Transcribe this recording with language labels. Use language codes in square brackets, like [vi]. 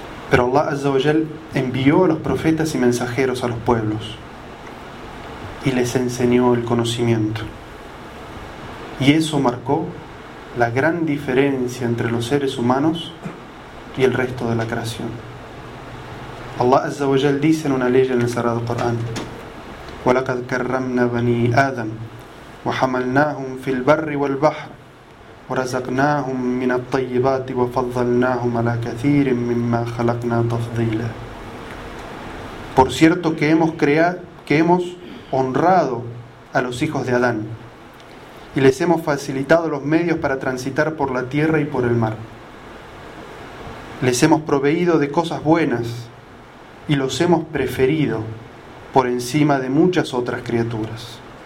[es] Pero Allah Azza wa Jal envió a los profetas y mensajeros a los pueblos y les enseñó el conocimiento. Y eso marcó la gran diferencia entre los seres humanos y el resto de la creación. Allah Azza wa Jal dice en una ley en el Sagrado Corán: [ar] وَلَقَدْ كَرَّمْنَا بَنِي آدَمْ وَحَمَلْنَاهُمْ فِي الْبَرِّ وَالْبَحْرِ وَرَزَقْنَاهُمْ مِنَ الطَّيِّبَاتِ وَفَضَّلْنَاهُمْ عَلَى كَثِيرٍ مِمَّا خَلَقْنَا تَفْضِيلًا. [es] Por cierto que hemos honrado a los hijos de Adán y les hemos facilitado los medios para transitar por la tierra y por el mar. Les hemos proveído de cosas buenas y los hemos preferido por encima de muchas otras criaturas.